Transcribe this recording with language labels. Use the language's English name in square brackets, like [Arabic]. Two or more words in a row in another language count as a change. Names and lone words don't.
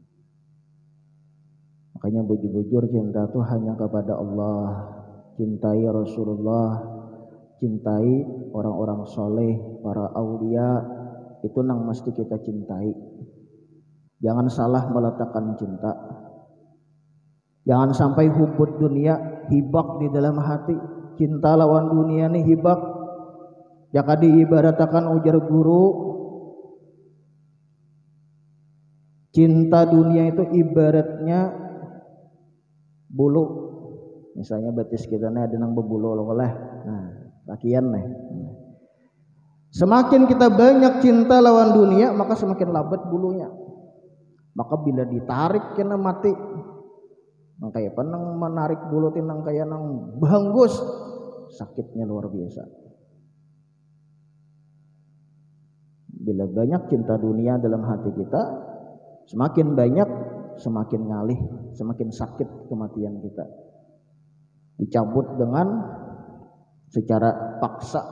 [Banjar] Makanya bujur-bujur cinta itu hanya kepada Allah. [Indonesian] Cintai Rasulullah, cintai orang-orang soleh, para aulia, itu yang mesti kita cintai. Jangan salah meletakkan cinta. Jangan sampai [Arabic] حب الدنيا [Indonesian] hibak di dalam hati. [Banjar] Cinta lawan dunia ini hibak. Jaka diibaratakan ujar guru, Cinta dunia itu ibaratnya bulu. Misalnya betis kita nih ada nang bebulu oleh. Nah, lakian nih. Semakin kita banyak cinta lawan dunia, maka semakin labat bulunya. Maka bila ditarik kena mati. Nang kayak penang menarik bulu tinang kayak nang bahanggus, [Indonesian] sakitnya luar biasa. Bila banyak cinta dunia dalam hati kita, semakin banyak, semakin ngalih, semakin sakit kematian kita. Dicabut dengan secara paksa.